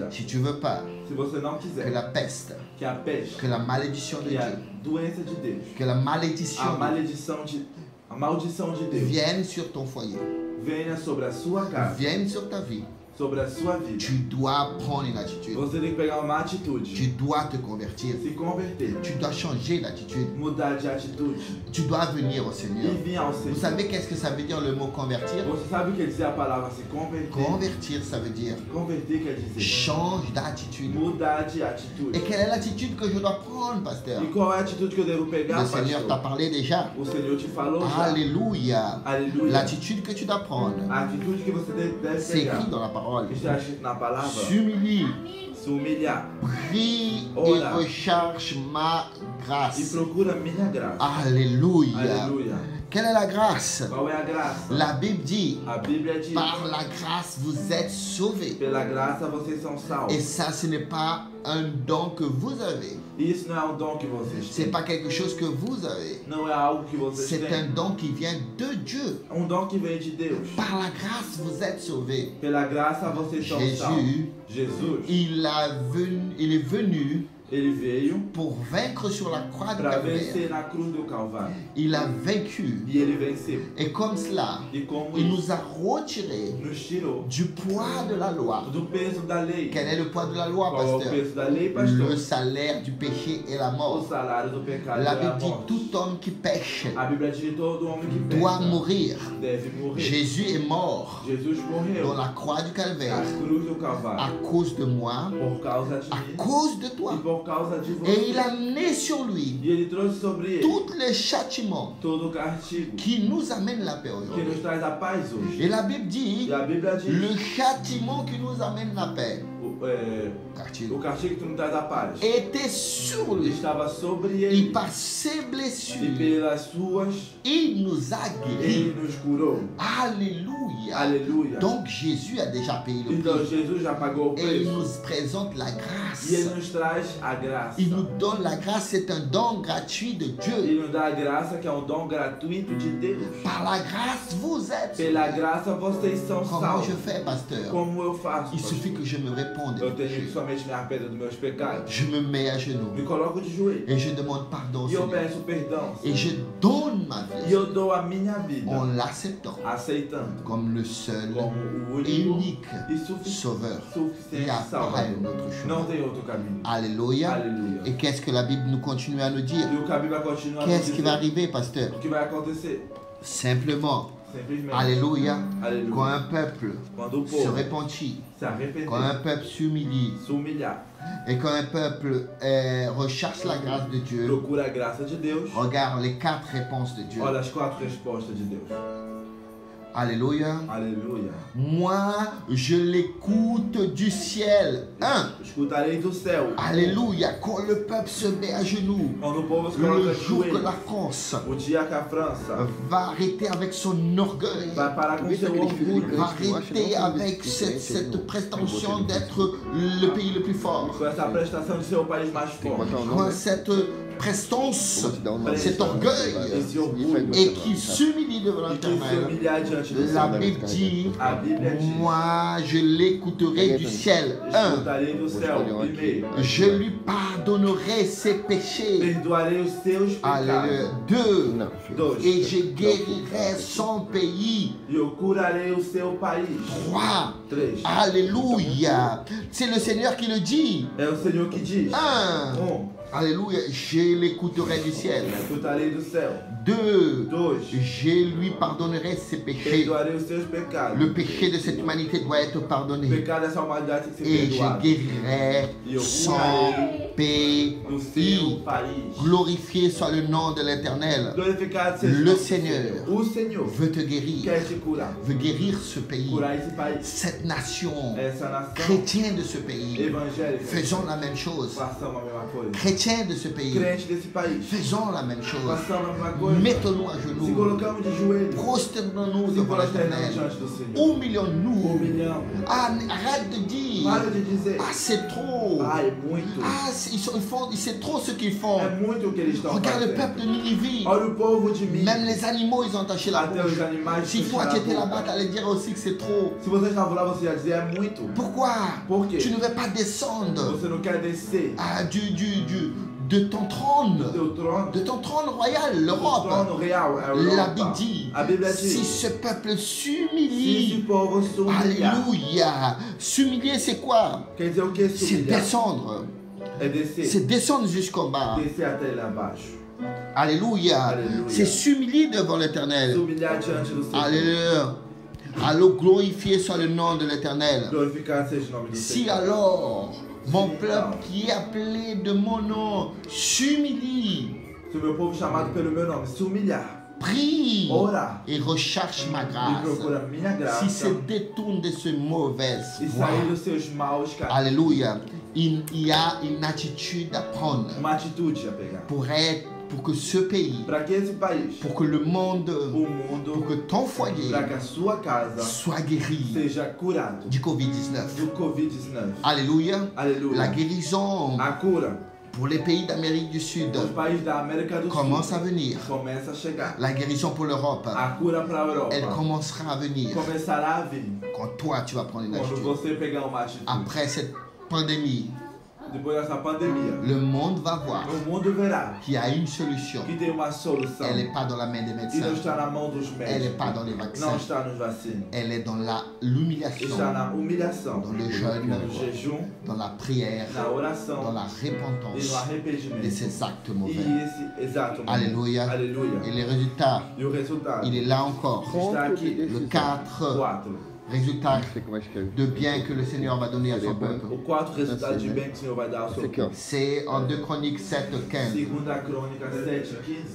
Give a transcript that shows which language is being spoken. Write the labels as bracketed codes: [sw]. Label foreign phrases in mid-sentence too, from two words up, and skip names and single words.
[fr] Si tu veux pas [pt] Se você não [fr] que [pt] quiser [fr] la peste, [pt] que a peste, [fr] que la malédiction de [pt] que a [fr] Dieu, [pt] doença de Deus, [fr] que la [pt] a [fr] malédiction [pt] maldição de Deus [fr] vienne sur ton foyer, [pt] venha sobre a sua casa, [fr] vienne sur ta vie, [pt] sobre a sua vida. [fr] tu dois prendre une attitude. [pt] Você tem que pegar uma [fr] Tu [pt] atitude, [fr] dois te convertir. [pt] se converter, [fr] Tu dois changer d'attitude. [pt] mudar de atitude [fr] Tu dois venir au Seigneur. [pt] e vir ao [fr] Vous [pt] Senhor. [fr] savez qu'est-ce que ça veut dire le mot convertir? [pt] Você sabe o que quer dizer a palavra se converter? [fr] Convertir, ça veut dire [pt] Converter quer dizer [fr] change d'attitude. [pt] mudar de atitude. [fr] Et quelle est l'attitude que je dois prendre, pasteur? [pt] E qual é a atitude que eu devo pegar, [fr] Le Seigneur t'a [pt] pastor? [fr] parlé déjà. [pt] O Senhor te falou já. [fr] Alléluia. [pt] Aleluia. [fr] L'attitude que tu dois prendre, [pt] A atitude que você deve [fr] c'est [pt] pegar. [fr] écrit dans la parole. [pt] Que está escrito na palavra. [fr] S'humilie, [pt] Se humilhar [fr] prie et [pt] Ora. [fr] recherche ma [pt] e [fr] grâce. [pt] procura minha graça. [fr] Alléluia. [pt] Aleluia. [fr] Quelle est la grâce? [pt] Qual é a graça? [fr] La Bible dit, [pt] A Bíblia diz: [fr] par la grâce vous êtes sauvés. [pt] pela graça vocês são salvos. [fr] Et ça, ce n'est pas un don que vous avez. [pt] E isso não é um dom que vocês [fr] C'est [pt] têm. [fr] pas quelque chose que vous avez. [pt] Não é algo que vocês [fr] C'est un [pt] têm. [fr] don qui vient de Dieu. [pt] É um dom que vem de Deus. [fr] Par la grâce, vous êtes sauvés. [pt] Pela graça vocês são salvos. [fr] Jésus, [pt] Jesus, [fr] il est venu [pt] ele veio [fr] pour vaincre sur la croix de [pt] para [fr] Calvaire. [pt] vencer na cruz do Calvário. [fr] Il a vaincu. [pt] E ele venceu. [fr] Et comme cela, [pt] E como [fr] il [pt] isso [fr] nous a retiré [pt] nos tirou [fr] du poids de la loi. [pt] do peso da lei. [fr] Quel est le poids de la loi, [pt] Qual é o [fr] pasteur? [pt] peso da lei, pastor? [fr] Le salaire du péché est la [pt] O [fr] mort. [pt] salário do pecado [fr] La [pt] é a [fr] Bible dit [pt] morte. [fr] tout homme qui pêche [pt] A Bíblia diz que todo homem que [fr] doit [pt] peca [fr] mourir. [pt] deve morrer. [fr] Jésus est mort [pt] Jesus morreu [fr] dans la croix du [pt] na [fr] Calvaire [pt] cruz do [fr] à [pt] Calvário [fr] cause de moi, [pt] por causa de [fr] à [pt] mim [fr] cause de [pt] e [fr] toi. [pt] por causa de você. [fr] Et il a amené sur lui [pt] E ele trouxe sobre ele [fr] tous les châtiments [pt] todo o castigo [fr] qui nous amènent la paix [pt] que [fr] aujourd'hui. [pt] nos traz a paz hoje. [fr] Et la Bible dit, [pt] E a Bíblia diz [fr] le châtiment qui nous amène la paix, [pt] o castigo que nos traz a paz [fr] était sur lui. [pt] estava sobre [fr] Et [pt] ele [fr] par ses [pt] e [fr] blessures, [pt] pelas suas [fr] il nous a guéris. [pt] ele nos curou. [fr] Alléluia. [pt] Aleluia. [fr] Donc Jésus a déjà payé le [pt] Então [fr] prix. [pt] Jesus já pagou o [fr] Et il [pt] preço [fr] nous présente la [pt] e [fr] grâce. [pt] ele nos traz a graça. [fr] Il nous donne la grâce, c'est un don gratuit de Dieu. [pt] Ele nos dá a graça que é um dom gratuito de Deus. [fr] Par la grâce, vous êtes. [pt] Pela graça vocês são [fr] Comment [pt] salvos. [fr] je fais, pasteur? [pt] Como eu faço? [fr] Il [pt] pastor? [fr] suffit que je me réponde. [pt] Eu tenho que somente me arrepender dos meus pecados. [fr] Je me mets à genoux [pt] Me coloco de joelho. [fr] et je demande pardon au [pt] E eu [fr] Seigneur. [pt] peço perdão. [fr] Et je donne ma [pt] E [fr] vie [pt] eu dou a minha vida [fr] en l'acceptant [pt] aceitando [fr] comme le seul [pt] como o [fr] et [pt] único [fr] unique [pt] e suficiente [fr] sauveur. Il n'y a [pt] suficiente [fr] pas [pt] salvador. [fr] un autre [pt] Não [fr] chemin. [pt] tem outro caminho. [fr] Alléluia. [pt] Alléluia. [fr] Et qu'est-ce que la Bible nous continue à nous dire? [pt] E o que a Bíblia continua a nos [fr] Qu'est-ce qui va [pt] dizer? [fr] arriver, pasteur? [pt] O que vai acontecer? [fr] Simplement, [pt] Simplesmente. [fr] Alléluia. [pt] Aleluia. [fr] Quand un peuple [pt] Quando o [fr] se [pt] povo [fr] repentit, [pt] se arrepender, [fr] quand un peuple s'humilie [pt] se humilhar, [fr] et quand un peuple recherche la grâce de Dieu, [pt] procura a graça de Deus, [fr] regarde les 4 réponses de Dieu. [pt] olha as 4 respostas de Deus. [fr] Alléluia. [pt] Aleluia. [fr] Moi, je l'écoute du ciel. 1. [pt] Escutarei do céu. [fr] Alléluia. Quand le peuple se met à genoux, [pt] Quando o povo se coloca [fr] le [pt] de [fr] jour que [pt] joelhos, [fr] la France [pt] o dia que a França [fr] va arrêter avec son orgueil, [pt] vai parar com seu orgulho, [fr] va arrêter avec cette prétention d'être le pays le plus fort, [pt] com essa prestação de ser o país mais forte, [fr] quand cette prestance, cet orgueil, [pt] esse orgulho, [fr] et qui s'humilie devant [pt] e que se [fr] l'Éternel, [pt] humilhar diante do [fr] la [pt] Senhor. [fr] Bible dit, [pt] A Bíblia diz: [fr] moi je l'écouterai du ciel. 1. [pt] escutarei do céu. Primeiro, [fr] Je lui pardonnerai ses péchés. [pt] perdoarei os seus [fr] Alléluia. [pt] pecados. [fr] 2. [pt] 2. [fr] Et je guérirai son pays. [pt] E eu curarei o seu país. [fr] 3. [pt] 3. [fr] Alléluia. C'est le Seigneur qui le dit. [pt] É o Senhor que diz: 1. [fr] Alléluia. Je l'écouterai du ciel. [pt] escutarei do céu. [fr] 2. [pt] 2. [fr] Je lui pardonnerai ses péchés. [pt] Perdoarei os seus pecados. [fr] Le péché de cette humanité doit être [pt] O [fr] pardonné. [pt] pecado dessa humanidade tem que ser [fr] Et je [pt] perdoado. [fr] guérirai son pays. [pt] No seu país. [fr] Glorifié soit le nom de l'Éternel. [pt] Glorificado seja o [fr] Le [pt] nome do [fr] Seigneur [pt] O Senhor [fr] veut te guérir, [pt] quer te curar. [fr] veut guérir ce pays, [pt] Curar esse país. [fr] cette nation, [pt] Essa nação [fr] chrétien de ce pays. [pt] evangélica. [fr] Faisons la même chose. [pt] Façamos a mesma coisa. [fr] Chrétien de ce pays, [pt] Crente desse país. [fr] faisons la même chose. [pt] Façamos a mesma coisa. [fr] Mettons-nous à [pt] Se [fr] genoux, [pt] colocamos de joelhos. [fr] prosternons-nous [pt] Se [fr] devant [pt] prosternamos [fr] l'Éternel, [pt] diante do Senhor. [fr] humilions-nous. [pt] Humilhamos. [fr] Ah, arrête de dire, [pt] Para de dizer: [fr] ah c'est trop, [pt] ah, é muito. [fr] ah c'est trop ce qu'ils font. [pt] É muito o que eles estão [fr] Regarde le [pt] fazendo. [fr] peuple de Ninive, [pt] Olha o povo de mim. [fr] même les animaux ils ont taché la [pt] Até [fr] bouche. [pt] os animais [fr] Si toi tu étais là-bas, tu allais dire aussi que c'est trop. [pt] Se você estava lá, você ia dizer: é muito. [fr] Pourquoi [pt] Por quê? [fr] tu ne veux pas descendre [pt] Você não quer descer [fr] de ton trône, [pt] do teu trono. [fr] de ton trône royal, [pt] O [fr] l'Europe? [pt] trono real é a [fr] La [pt] Europa. [fr] Bible dit, [pt] A Bíblia [fr] si [pt] diz: [fr] ce peuple [pt] se esse [fr] s'humilie, [pt] povo se humilhar. [fr] alléluia, s'humilier c'est quoi? [pt] Quer dizer o que? Se [fr] C'est [pt] humilhar. [fr] descendre, [pt] É descer. [fr] c'est descendre jusqu'en bas. [pt] Descer até lá abaixo. [fr] Alléluia, [pt] Alléluia. [fr] c'est s'humilier devant [pt] Se [fr] l'Éternel. [pt] humilhar diante do Senhor. [fr] Alléluia. Alors glorifié soit le nom de l'Éternel. [pt] Glorificado seja o nome do [fr] Si [pt] Senhor. [fr] alors mon [pt] Si, [fr] peuple qui est appelé de mon nom s'humilie, [pt] Se o meu povo chamado pelo meu nome se humilhar, [fr] prie [pt] orar [fr] et recherche ma [pt] e [fr] grâce, [pt] procura minha graça [fr] si se détourne de ce mauvais [pt] e [fr] voie, [pt] sair dos seus maus caminhos. [fr] alléluia, il y a une attitude à prendre [pt] Uma atitude a pegar. [fr] pour que ce pays, [pt] Para que esse país, [fr] pour que le monde, [pt] o mundo, [fr] pour que ton foyer [pt] para que a sua casa [fr] soit guéri [pt] seja curado [fr] du Covid-19. [pt] do Covid-19. [fr] Alléluia. [pt] Aleluia. [fr] La guérison [pt] A cura [fr] pour les pays d'Amérique du Sud [pt] dos países da América do [fr] commence à [pt] Sul [fr] venir. [pt] começa a chegar. [fr] La guérison pour l'Europe, [pt] A cura para a Europa [fr] elle commencera à venir [pt] começará a vir [fr] quand toi tu vas prendre une [pt] quando [fr] attitude. [pt] você pegar uma atitude. [fr] Après cette pandémie, [pt] Depois dessa pandemia, [fr] le monde va voir [pt] o mundo verá [fr] qu'il y a une solution. [pt] que tem uma solução [fr] Elle n'est pas dans la main des [pt] e não [fr] médecins, [pt] está na mão dos [fr] elle n'est [pt] médicos, [fr] pas dans les [pt] não [fr] vaccins, [pt] está nos vacinas, [fr] elle est dans l'humiliation, [pt] está na humilhação, [fr] dans le jeûne, [pt] no jejum, [fr] dans la prière, [pt] na [fr] dans [pt] oração [fr] la [pt] e [fr] repentance [pt] no arrependimento. [fr] de ces actes [pt] E [fr] mauvais. [pt] esse exato momento. [fr] Alléluia. [pt] Aleluia. [fr] Et les résultats, [pt] E o resultado [fr] il est là encore. [pt] está aqui. [fr] Le 4 [pt] 4. [fr] résultats de bien que le Seigneur va donner à son peuple. [pt] O 4 resultado de bem que o Senhor vai dar ao seu povo. [fr] C'est en 2 Chroniques 7, 15. [pt] Segunda Crônica 7:15.